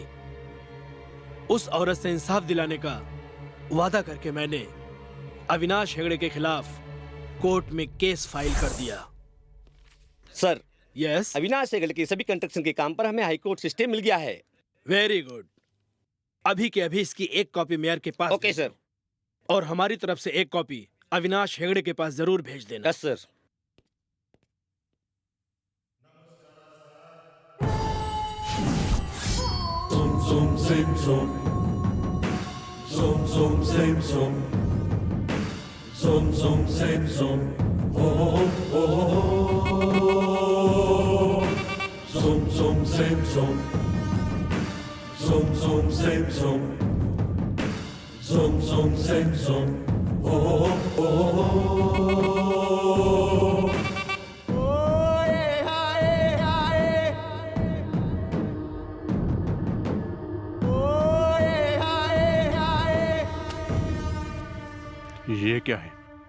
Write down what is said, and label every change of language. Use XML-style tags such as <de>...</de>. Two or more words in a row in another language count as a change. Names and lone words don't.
<hi>उस औरत से इंसाफ दिलाने का वादा करके मैंने अविनाश हेगड़े के खिलाफ कोर्ट में</hi> <en>case file</en> <hi>कर दिया। सर, यस, अविनाश हेगड़े के सभी कंस्ट्रक्शन के काम पर हमें</hi> <en>High Court</en> <hi>से स्टे मिल गया है।</hi> <en>very good.</en> <hi>अभी के अभी इसकी एक कॉपी मेयर के पास।</hi> <en>OK sir.</en> <hi>और हमारी तरफ से एक कॉपी अविनाश हेगड़े के पास जरूर भेज देना।</hi> <en>yes sir. Zoom, same zoom. Zoom, zoom, same zoom. Zoom, zoom, same zoom. Oh, oh, oh, oh. Zoom, zoom, same zoom. Zoom, zoom, same zoom. Zoom, zoom, same zoom. Oh, oh, oh, oh.</en> <hi>ये क्या है?</hi>